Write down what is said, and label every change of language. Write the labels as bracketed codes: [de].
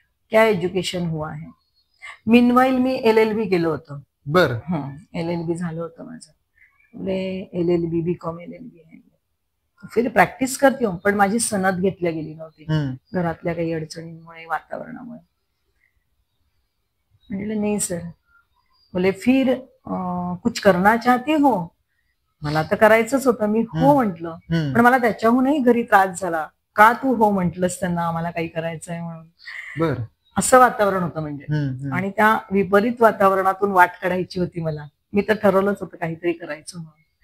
[hi] क्या एज्युकेशन हुआ है? [mr] मीनवाईल मी LLB केलं होतं. बर, LLB झालं होतं माझं. LLB BCom LLB आहे. [hi] फिर प्रॅक्टिस करते हो, [mr] पण माझी सनद घेतल्या गेली नव्हती घरातल्या काही अडचणींमुळे, वातावरणामुळे. म्हटलं नाही सर. [hi] बोले फिर कुछ करना चाहती हो? [mr] मला तर करायचंच होतं, मी हो म्हंटल. पण मला त्याच्याहूनही घरी त्रास झाला, का तू हो म्हंटलस त्यांना, आम्हाला काही करायचंय म्हणून. बर, असं वातावरण होतं म्हणजे. आणि त्या विपरीत वातावरणातून वाट काढायची होती मला. मी तर ठरवलंच होतं काहीतरी करायचं म्हणून.